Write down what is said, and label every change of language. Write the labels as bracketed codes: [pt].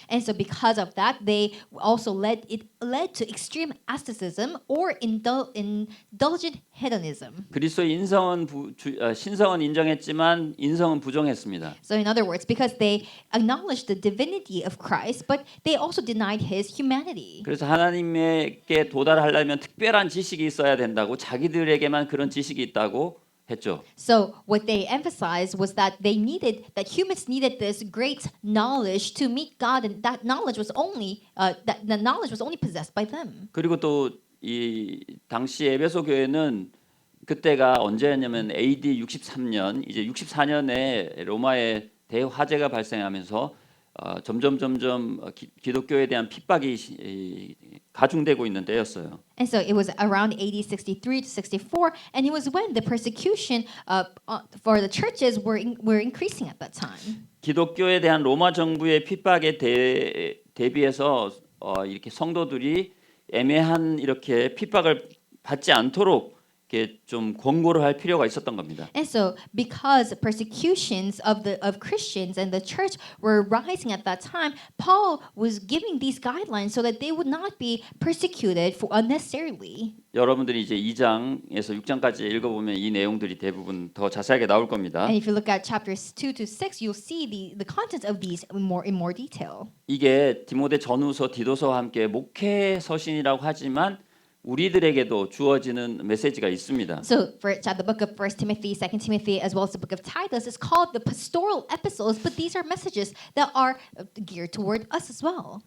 [en] And so because of that, they also led to extreme asceticism or indulgent hedonism. [ko] 그리스도의 신성은 인정했지만 인성은 부정했습니다. [en] So in other words, because they acknowledged the divinity of Christ, but they also denied his humanity. [ko] 그래서 하나님께 도달하려면 특별한 지식이 있어야 된다고 자기들에게만 그런 지식이 있다고 했죠. [en] So what they emphasized was that humans needed this great knowledge to meet God, and that knowledge was only possessed by them. [ko] 그리고 또 이 당시 에베소 교회는 그때가 언제였냐면 AD 63년 이제 64년에 로마에 대화재가 발생하면서 점점 기독교에 대한 핍박이 가중되고 있는 때였어요. [en] And so it was around AD 63 to 64, and it was when the persecution for the churches were increasing at that time. [ko] 기독교에 대한 로마 정부의 핍박에 대비해서 이렇게 성도들이 애매한 이렇게 핍박을 받지 않도록 이렇게 좀 권고를 할 필요가 있었던 겁니다. [en] And so, because persecutions of Christians and the church were rising at that time, Paul was giving these guidelines so that they would not be persecuted unnecessarily. [ko] 여러분들이 이제 2장에서 6장까지 읽어보면 이 내용들이 대부분 더 자세하게 나올 겁니다. [en] And if you look at chapters 2 to 6, you'll see the contents of these in more detail. [ko] 이게 디모데 전후서, 디도서와 함께 목회 서신이라고 하지만 우리들에게도 주어지는 메시지가 있습니다. [en] So, the book of First Timothy, Second Timothy, as well as the book of Titus is called the pastoral epistles, but these are messages that are geared toward us as well.